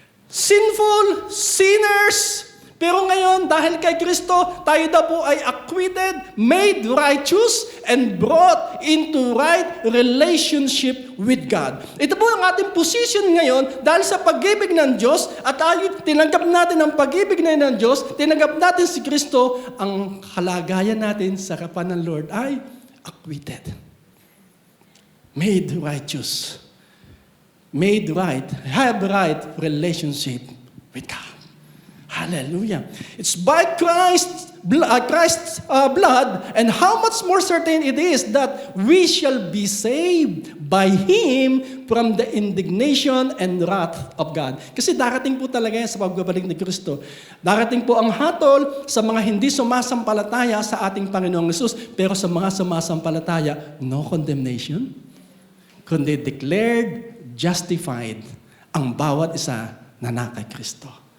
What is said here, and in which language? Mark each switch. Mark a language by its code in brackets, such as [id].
[en] Sinful, sinners. [tl] Pero ngayon, dahil kay Kristo, tayo daw po ay [en] acquitted, made righteous, and brought into right relationship with God. [tl] Ito po ang ating position ngayon dahil sa pag-ibig ng Diyos at tayo tinanggap natin ang pag-ibig na ng Diyos, tinanggap natin si Kristo, ang kalagayan natin sa harapan ng Lord ay acquitted. [en] Made righteous. Made right. Have right relationship with God. Hallelujah. It's by Christ's blood, and how much more certain it is that we shall be saved by Him from the indignation and wrath of God. [tl] Kasi darating po talaga yan sa pagbabalik ni Kristo. Darating po ang hatol sa mga hindi sumasampalataya sa ating Panginoong Hesus, pero sa mga sumasampalataya, [en] no condemnation, [tl] kundi [en] declared justified [tl] ang bawat isa na nakay Kristo.